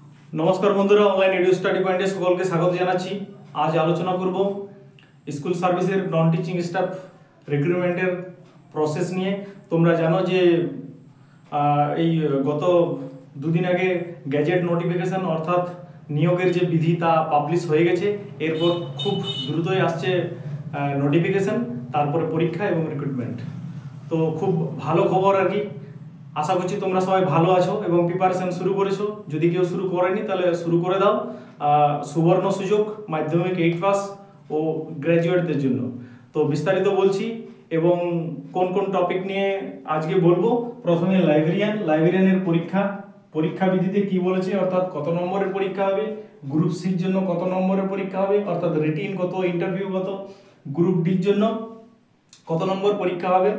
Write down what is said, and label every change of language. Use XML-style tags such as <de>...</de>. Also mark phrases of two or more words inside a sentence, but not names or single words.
<bn>নমস্কার বন্ধুরা अनलाइन एडु स्टाडी पॉइंटे সকলকে স্বাগত জানাচ্ছি। আজ আলোচনা করব</bn> <en>School Service-er non teaching staff recruitment-er process</en> <bn>নিয়ে। তোমরা জানো যে গত দুদিন আগে</bn> <en>gazette notification</en> <bn>অর্থাৎ নিয়োগের যে বিধি তা পাবলিশ হয়ে গেছে। এরপর খুব দ্রুতই আসছে নোটিফিকেশন, তারপরে পরীক্ষা এবং রিক্রুটমেন্ট। তো খুব ভালো খবর আর কি আশা করছি তোমরা সবাই ভালো আছো এবং প্রিপারেশন শুরু করেছো। যদি কেউ শুরু করেনি তাহলে শুরু করে দাও। সুবর্ণ সুযোগ মাধ্যমিক 8 পাস ও গ্র্যাজুয়েটদের জন্য। তো বিস্তারিত বলছি এবং কোন কোন টপিক নিয়ে আজকে বলবো। প্রথমে লাইব্রেরিয়ানের পরীক্ষা বিধিতে কি বলেছে, অর্থাৎ কত নম্বরের পরীক্ষা হবে, গ্রুপ সির জন্য কত নম্বরের পরীক্ষা হবে, অর্থাৎ রিটিন কত, ইন্টারভিউ কত, গ্রুপ ডির জন্য কত নম্বর পরীক্ষা হবে।</bn>